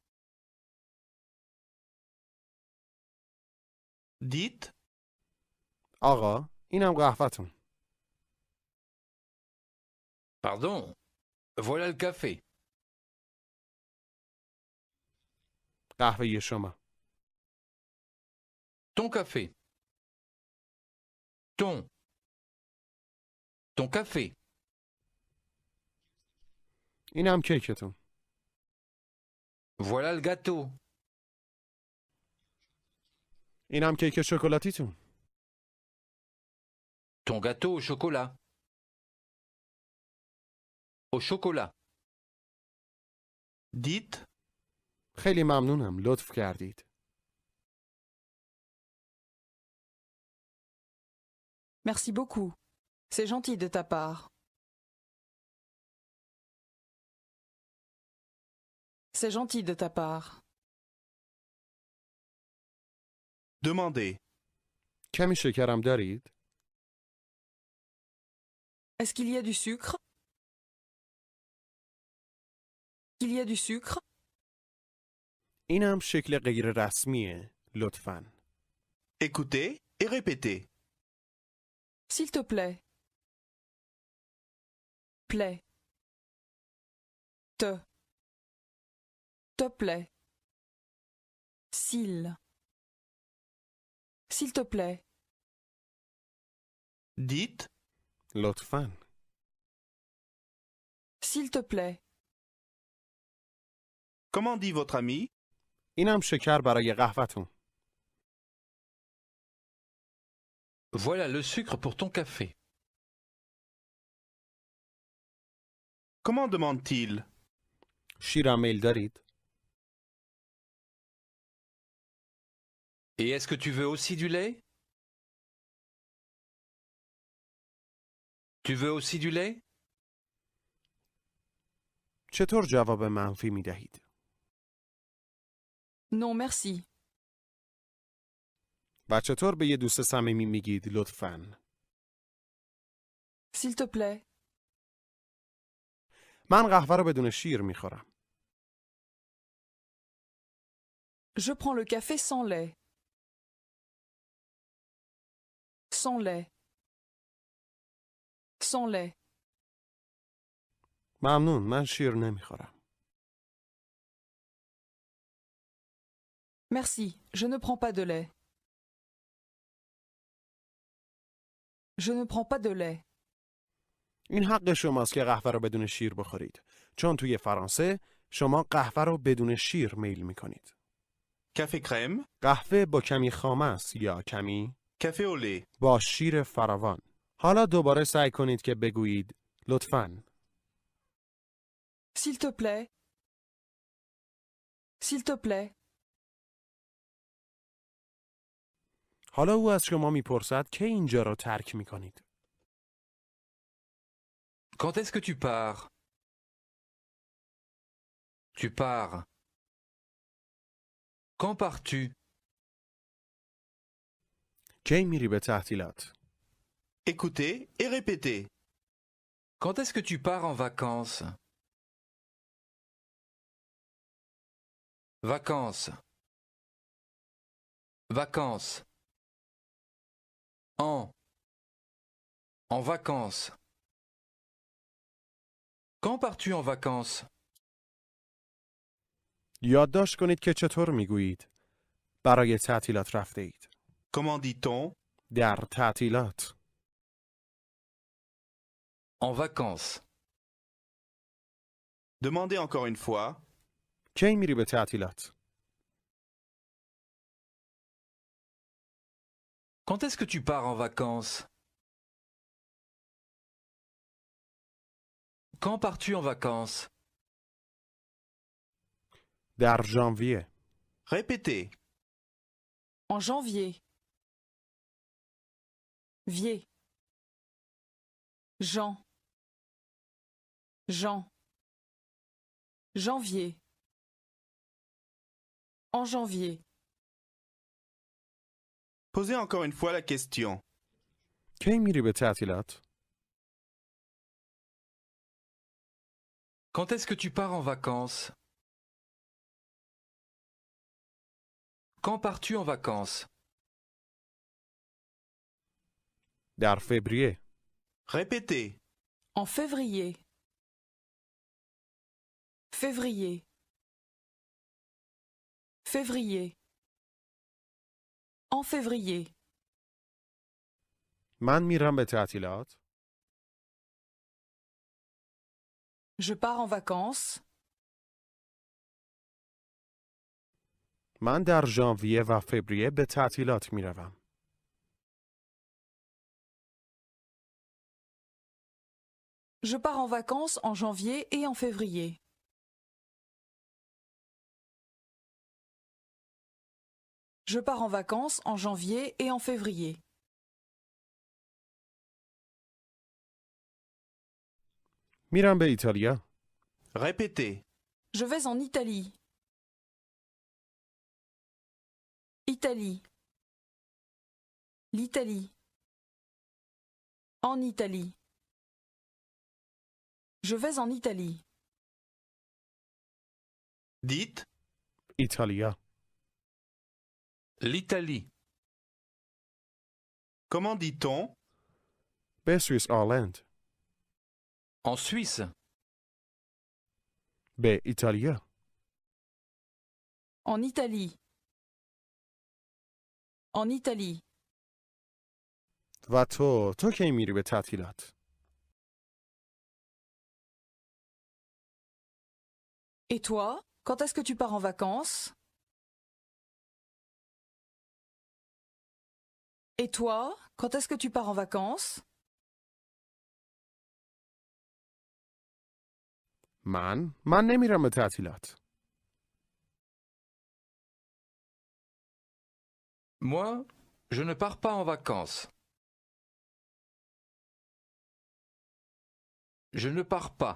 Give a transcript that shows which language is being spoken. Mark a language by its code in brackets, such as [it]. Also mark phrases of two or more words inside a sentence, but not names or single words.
[fr] Dites. [fa] آقا اینم قهوه‌تون. [fr] Pardon. Voilà le café. [fa] قهوه شما. [fr] Ton café. Ton café. [fa] اینم کیکتون. [fr] Voilà le gâteau. [fa] اینم کیک شکلاتیتون. [fr] Ton gâteau au chocolat. Au chocolat. Dites. [fa] خیلی ممنونم. لطف کردید. [fr] Merci beaucoup. C'est gentil de ta part. C'est gentil de ta part. Demandez. [fa] کمی شکرم دارید؟ [fr] Est-ce qu'il y a du sucre? Il y a du sucre? [fa] اینم شکل غیر رسمیه. لطفاً. [fr] Écoutez et répétez. S'il te plaît. Plaît. Te. Te plaît. S'il. S'il te plaît. Dites. [fa] لطفاً. [fr] S'il te plaît. Comment dit votre ami? [fa] اینم شکر برای قهوه‌تون. [fr] Voilà le sucre pour ton café. Comment demande-t-il? [fa] شیرم میل دارید؟ [fr] Et est-ce que tu veux aussi du lait? Tu veux aussi du lait? [fa] چطور جواب منفی می دهید؟ [fr] Non, merci. [fa] و چطور به یه دوست صمیمی میگید لطفاً؟ [fr] S'il te plaît. [fa] من قهوه رو بدون شیر میخورم. [fr] Je prends le café sans lait. Sans lait. Sans lait. [fa] ممنون، من شیر نمیخورم. [fr] Merci, je ne prends pas de lait. Je ne prends pas de lait. [fa] این حق شماست که قهوه رو بدون شیر بخورید. چون توی فرانسه شما قهوه رو بدون شیر میل میکنید. [fr] Café crème, [fa] قهوه با کمی خام است یا کمی [fr] café au lait. [fa] با شیر فراوان. حالا دوباره سعی کنید که بگویید لطفاً. [fr] S'il te plaît. S'il te plaît. [fa] حالا او از شما میپرسد که اینجا رو ترک میکنید. [fr] Quand est-ce que tu pars? Tu pars. Quand pars-tu? [fa] کی میری به تعطیلات؟ [fr] Écoutez et répétez. Quand est-ce que tu pars en vacances? Vacances. Vacances. En. En vacances. Quand pars-tu en vacances? [fa] یادداشت کنید که چطور میگویید. برای تعطیلات رفته اید. [fr] Comment dit-on? [fa] در تعطیلات. [fr] En vacances. Demandez encore une fois. [fa] کی میری به تعطیلات؟ [fr] Quand est-ce que tu pars en vacances? Quand pars-tu en vacances? [fa] در ژانویه. [fr] Répétez. En janvier. Vier. Jean. Jean. Janvier. En janvier. Posez encore une fois la question. [fa] کی میری به تعطیلات؟ [fr] Quand est-ce que tu pars en vacances? Quand pars-tu en vacances? [fa] در فوریه. [fr] Répétez. En février. Février. Février. En février. [fa] من میرم به تعطیلات. [fr] Je pars en vacances. [fa] من در ژانویه و فوریه به تعطیلات میروم. [fr] Je pars en vacances en janvier et en février. Je pars en vacances en janvier et en février. [fa] میرم به ایتالیا. [fr] Répétez. Je vais en Italie. Italie. L'Italie. En Italie. Je vais en Italie. Dites. [fa] ایتالیا. [fr] L'Italie. Comment dit-on? [fa] به سوئیس آلند. [fr] En Suisse. [fa] به ایتالیا. [fr] En Italie. En Italie. [fa] و تو کی میری به تعطیلات؟ [fr] Et toi, quand est-ce que tu pars en vacances? Et toi, quand est-ce que tu pars en vacances? [fa] من نمیرم به تعطیلات. [fr] Moi, je ne pars pas en vacances. Je ne pars pas.